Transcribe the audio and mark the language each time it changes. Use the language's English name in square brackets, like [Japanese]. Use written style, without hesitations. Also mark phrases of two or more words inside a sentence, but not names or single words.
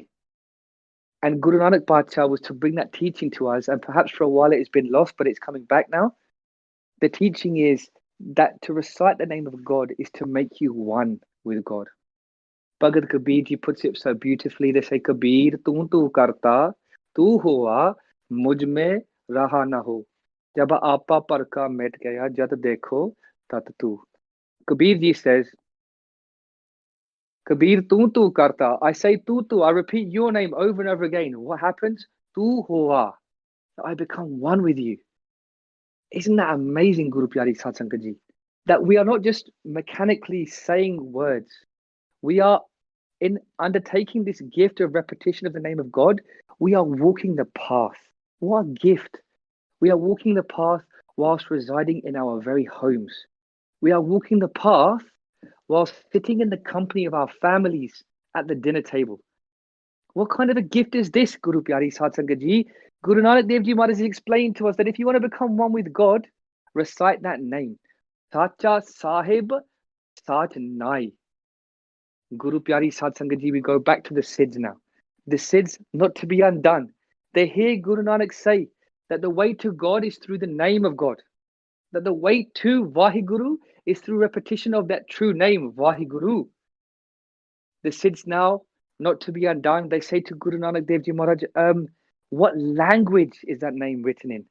[English] And Guru Nanak Bhadshah was to bring that teaching to us, and perhaps for a while it has been lost, but it's coming back now. The teaching is that to recite the name of God is to make you one with God. Bhagat Kabir ji puts it so beautifully. They say, Kabir, [Hindi] तू करता, तू हुआ, मुझ में रहा न हूँ. जब आपा पर का मिट गया, जत देखूँ, तत तू. [English] Kabir ji says, Kabir, [Hindi] तू करता. [English] I say tu. I repeat your name over and over again. What happens? [Hindi] तू हुआ. [English] I become one with you. Isn't that amazing, [Punjabi] ਗੁਰੂ ਪਿਆਰੀ ਸਤ ਸੰਗਤ ਜੀ? [English] That we are not just mechanically saying words. We are, in undertaking this gift of repetition of the name of God, we are walking the path. What a gift. We are walking the path whilst residing in our very homes. We are walking the path whilst sitting in the company of our families at the dinner table. What kind of a gift is this, [Punjabi] ਗੁਰੂ ਪਿਆਰੀ ਸਤ ਸੰਗਤ ਜੀ? [English] Guru Nanak Dev Ji Maharaj has explained to us that if you want to become one with God, recite that name. [Punjabi] ਸੱਚਾ ਸਾਹਿਬ ਸਤਿ ਨਾਇ. ਗੁਰੂ ਪਿਆਰੀ ਸਤ ਸੰਗਤ ਜੀ, [English] we go back to the Siddhs now. The Siddhs not to be undone. They hear Guru Nanak say that the way to God is through the name of God. That the way to Vaheguru is through repetition of that true name, Vaheguru. The Siddhs now, not to be undone, they say to Guru Nanak Dev Ji Maharaj, what language is that name written in?